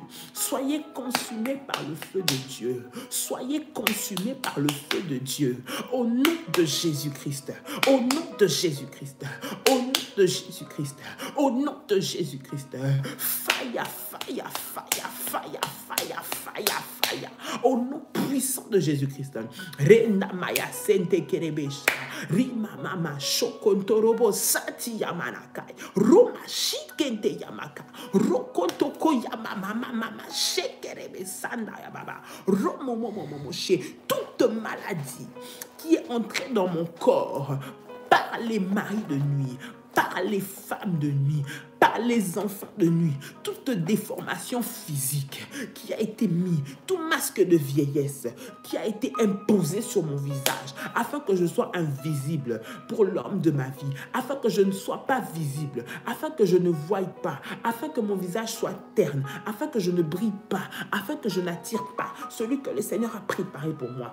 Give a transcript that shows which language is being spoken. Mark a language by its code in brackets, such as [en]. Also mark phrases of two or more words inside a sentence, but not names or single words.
[fr] Soyez consumés par le feu de Dieu. Soyez consumés par le feu de Dieu. Au nom de Jésus-Christ. Au nom de Jésus-Christ. Au nom de Jésus-Christ. Au nom de Jésus-Christ. [en] Fire, fire, fire, fire, fire, fire, fire. [fr] Au nom puissant de Jésus-Christ. Rena maya sente kerebesha. Rima mama shokontorobo sati yamanakai. Roma shikente yamaka. Rokotoko yamama mama shekerebe sanda yababa. Romo momo momo she. Toute maladie qui est entrée dans mon corps par les maris de nuit, par les femmes de nuit, par les enfants de nuit, toute déformation physique qui a été mise, tout masque de vieillesse qui a été imposé sur mon visage, afin que je sois invisible pour l'homme de ma vie, afin que je ne sois pas visible, afin que je ne voie pas, afin que mon visage soit terne, afin que je ne brille pas, afin que je n'attire pas celui que le Seigneur a préparé pour moi.